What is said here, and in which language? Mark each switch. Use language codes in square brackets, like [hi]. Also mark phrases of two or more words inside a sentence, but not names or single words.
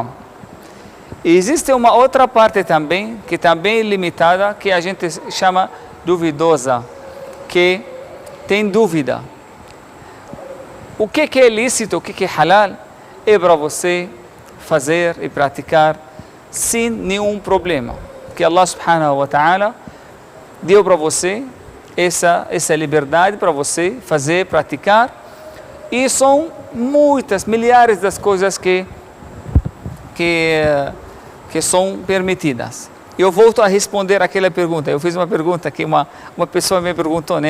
[pt] E existe uma outra parte também, que também é limitada, que a gente chama duvidosa, que tem dúvida. O que é lícito, o que é halal, é para você fazer e praticar sem nenhum problema. Que Allah [ar] سبحانه وتعالى [pt] deu para você essa liberdade para você fazer, praticar, e são muitas, milhares das coisas que são permitidas. Eu volto a responder aquela pergunta. Eu fiz uma pergunta que uma pessoa me perguntou, né?